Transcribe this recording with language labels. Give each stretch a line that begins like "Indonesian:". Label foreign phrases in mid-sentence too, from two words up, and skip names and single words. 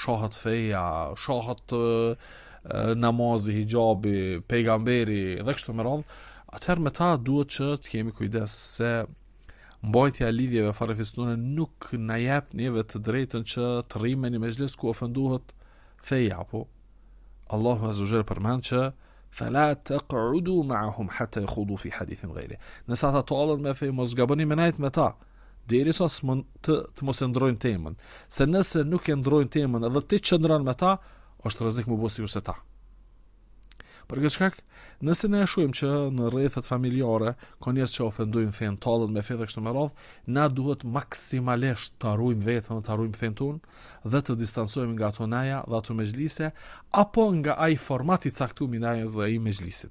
Albanian: shohat namazi, hijabi, pejgamberi dhe kështu me radhë, atëherë me ta duhet që të kemi kujdes se mbajtja e lidhjeve farefisnore nuk na jep neve të drejtën që të rrimë në mezhlis ku ofendohet feja, apo Allahu
Arabic: عز وجل
Albanian: përmend që
Arabic: فلا تقعدوا معهم حتى يخوضوا في حديث غيره.
Albanian: Nëse ata tallen me fe, mos gaboni me najt me ta, derisa të mos e ndrojnë temën. Se nëse nuk e ndrojnë temën edhe ti qëndron me ta, është rrezik më bosi ose ta. Për këtë shkak, nëse ne shohim që në rrethet familjare ka njerëz që ofendojnë fen, tallen me fe dhe kështu me radhë, na duhet maksimalisht të harrojmë veten dhe të harrojmë fen tonë dhe të distancohemi nga ato naja dhe ato mezhlise apo nga ai format i caktuar i najës dhe ai mezhlisit.